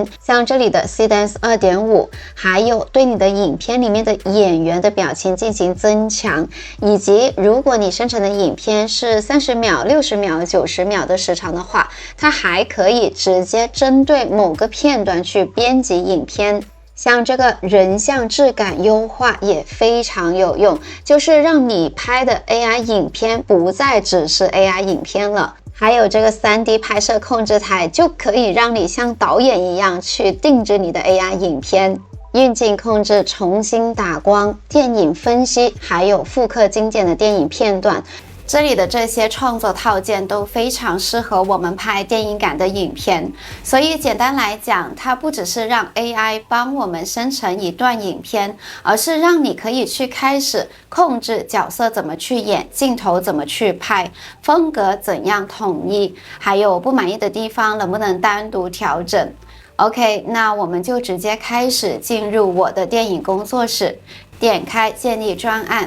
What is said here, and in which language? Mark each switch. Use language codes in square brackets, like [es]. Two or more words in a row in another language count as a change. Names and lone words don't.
[zh] 像這裡的 Seedance 2.5， 還有對你的影片裡面的演員的表情進行增強，以及如果你生成的影片是30秒、60秒、90秒的時長的話，它還可以直接針對某個片段去編輯影片。像這個人像質感優化也非常有用，就是讓你拍的 AI 影片不再只是 AI 影片了。還有這個 3D 拍攝控制台，就可以讓你像導演一樣去定制你的 AI 影片。運鏡控制、重新打光、電影分析，還有複刻經典的電影片段。這裡的這些創作套件都非常適合我們拍電影感的影片，所以簡單來講，它不只是讓 AI 幫我們生成一段影片，而是讓你可以去開始控制角色怎麼去演，鏡頭怎麼去拍，風格怎樣統一，還有不滿意的地方能不能單獨調整。OK， 那我們就直接開始進入我的電影工作室，點開建立專案。